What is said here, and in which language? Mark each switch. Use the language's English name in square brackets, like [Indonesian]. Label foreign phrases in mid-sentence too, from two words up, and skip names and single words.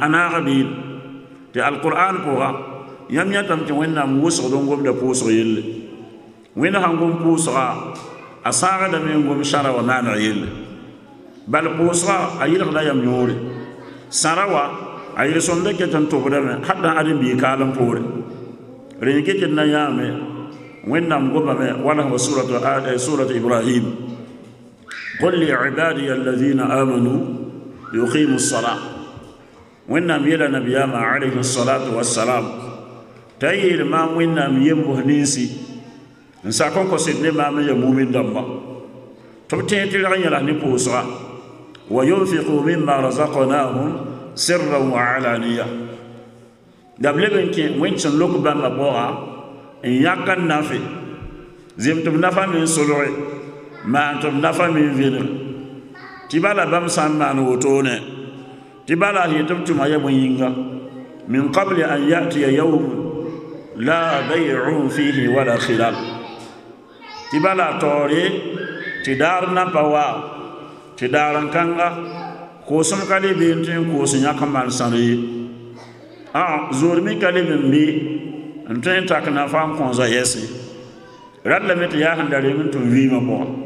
[Mossi] naaga beel tɩ alqur'an pʋga yãmb yãtame tɩ wẽnnaam wʋsgd n gomda pʋʋsg yelle wẽnd sãn gom pʋʋsga a sãagdame n gom sãra wa maaneg yelle bal pʋʋsga a yɩlgda yam yõore sãra wa a yel-sõmda ket n tʋbdame hada ãdem-bii kaalem poore rẽn ket d na yãame wẽnnaam gomame wala wa surat ibrahim [Arabic] قل لعبادي الذين آمنوا يقيموا الصلاة [Mossi] wẽnnaam yela nabiyaamã [Arabic] عليه الصلاة والسلام [Mossi] t'a yeel maam wẽnnaam yembs ninsi n sak n kos d ne maam n ya mumin dãmba tɩ b tẽeg tɩ rag yẽls ne pʋʋsga [Arabic] وينفقوا مما رزقناهم سرا وعلانية [Mossi] la b leb n kẽ wẽnd sẽn lok bãmba pʋga n yãk n nafe zem tɩ b nafa me n solge maan tɩ b nafa me n vẽneg tɩ bala bãmb sã n maan wotone tɩ bala a yetɩ b tʋma ya bõe yĩnga [Arabic] من قبل أن يأتي يوم لا بيع فيه ولا خلال [Mossi] tɩ bala a taoore tɩ daar na pa wa tɩ daar n kãnga koosem ka le been tɩ n koos n yãk n maan sãr ye zoorme ka le n be n tõe n tak nafa n kõosa yɛse rad lame tɩ yaa sẽn da reng n tʋm vɩɩmã pʋga